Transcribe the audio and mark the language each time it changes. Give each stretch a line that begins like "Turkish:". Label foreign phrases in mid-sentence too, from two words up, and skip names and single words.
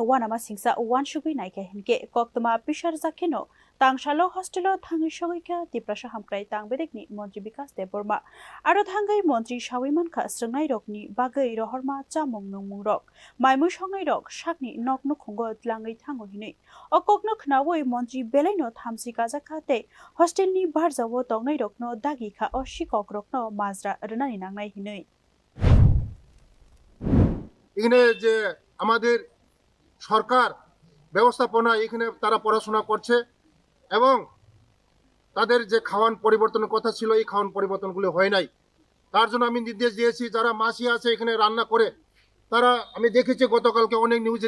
Kok Borok: wanama singsa wansukwi naikha hinke koktoma pisarjakheno tangshalo hostelo thangai sogaikha Tripura hamkrai tangbedekni Montri Bikas Deborma aro thangai Montri Sawimankha srwngnairokni bagai rohorma chamung nungmungrok maimui songnairok sakni nokno khungo tlangai thango hinui okokno khnawoi Montri belaino thamsi kajakha tei hostelni barjawo tongnairokno dagikha o shikokrokno majra rwnani nangnai hinui
Bangla: এখানে যে আমাদের সরকার ব্যবস্থাপনা এখানে তারা পড়াশোনা করছে এবং তাদের যে খাওয়ান পরিবর্তনের কথা ছিল এই খাওয়ান পরিবর্তনগুলো হয় নাই তার জন্য আমি নির্দেশ দিয়েছি যারা মাসি আছে এখানে রান্না করে তারা আমি দেখেছি গতকালকে অনেক নিউজে